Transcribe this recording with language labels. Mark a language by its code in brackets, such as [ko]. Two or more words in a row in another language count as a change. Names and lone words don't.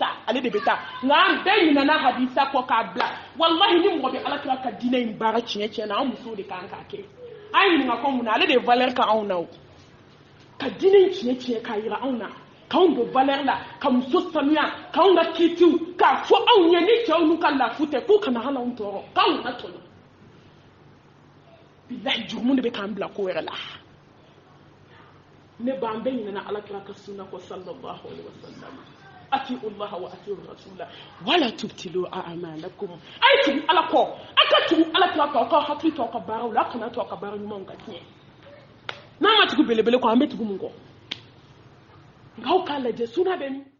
[bm] ale de bɛ taa nka an bɛɛ ɲinana hadisa kɔ k'a bila walahi ni mɔgɔ bɛ ala kira ka diinɛ in baara tiɲɛ na an musow de kan k'a kɛ an ye ɲininka ko mun na ale de ye valeur ka anw na o ka diinɛ in tiɲɛ k'a jira anw na k'anw don valeur la ka muso sanuya k'anw ka kiitiw k'a fɔ anw ye ni cɛw n'u ka lafu tɛ k'u kana hali anw tɔɔrɔ k'anw kana tɔɲɔ bilahi jurumu de bɛ k'an bila ko wɛrɛ la ne b'an bɛɛ ɲinana ala kira ka sunna kɔ [ar] صلى الله عليه وسلم أطيعوا الله وأطيعوا الرسول ولا تبطلوا أعمالكم [bm] ay tugu ala kɔ a ka tugu ala kira kɔ ka hakili to ka baaraw la kana to ka baara ɲumanw ka tiɲɛ n'a ma tugu belebele kɔ an bɛ tugu mun kɔ nkaw k'a lajɛ sunna bɛ min